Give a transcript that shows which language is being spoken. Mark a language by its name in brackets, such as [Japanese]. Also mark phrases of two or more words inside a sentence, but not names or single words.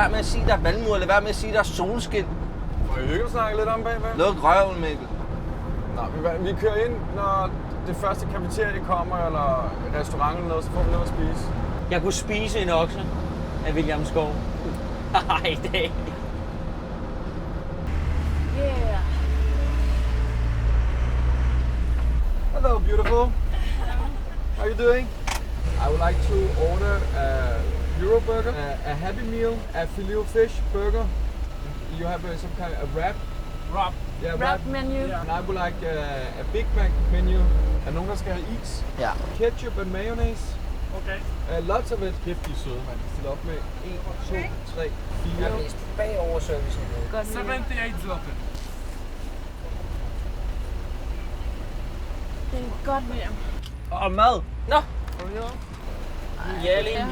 [Danish] Lad være med at sige, der er valmurer. Lad være med at sige, der er solskin. Må jeg ikke snakke lidt om bagved? Luk røven, Mikkel. Nå, vi kører ind, når det første kafeterie kommer, eller restaurant eller noget, så får vi noget at spise. Jeg kunne spise en okse af William Skov. Ej, det. [English] Yeah. Hello, beautiful. How are you doing? I would like to order euro burger, a Happy Meal, a Filet-O-Fish burger. You have some kind of wrap. Wrap. Yeah, Wrap menu. Yeah. And I would like a Big Mac menu. [Danish] Er nogen, der skal have is? Ja. [English] Ketchup and mayonnaise. Okay. Lots of it. [Danish] Kæft, de er søde, man. De stiller op med 1, 2, 3, 4. Jeg er mest bagover servicen. 78 zloty. Det er godt med jer. Og mad. Nå. Ja, lige